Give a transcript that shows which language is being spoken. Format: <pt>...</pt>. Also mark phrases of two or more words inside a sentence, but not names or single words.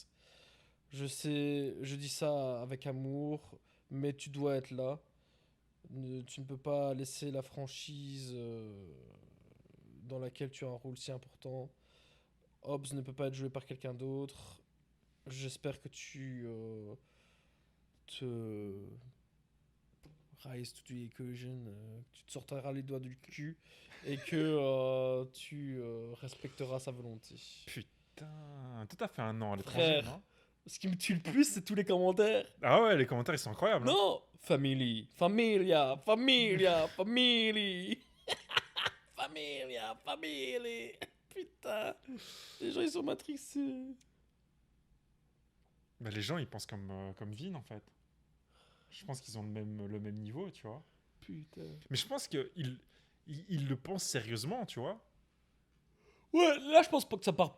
<fr>Je sais, je dis ça avec amour, mais tu dois être là. Tu ne peux pas laisser la franchise dans laquelle tu as un rôle si important. Hobbs ne peut pas être joué par quelqu'un d'autre. J'espère que tu te</fr> <en>rise to the occasion,</en> <fr>que tu te sortiras les doigts du cul et que tu respecteras sa volonté. Putain, tout à fait un an à l'étranger, Frère. non? Ce qui me tue le plus, c'est tous les commentaires. Ah ouais, les commentaires, ils sont incroyables. Hein. Non, family,</fr> <es>familia, familia,</es> <fr>family, familia, family. Putain, les gens ils sont matrixés. Bah, les gens, ils pensent comme Vin, en fait. Je pense qu'ils ont le même niveau, tu vois. Putain. Mais je pense qu'ils le pensent sérieusement, tu vois. Ouais, là je pense pas que ça part</fr>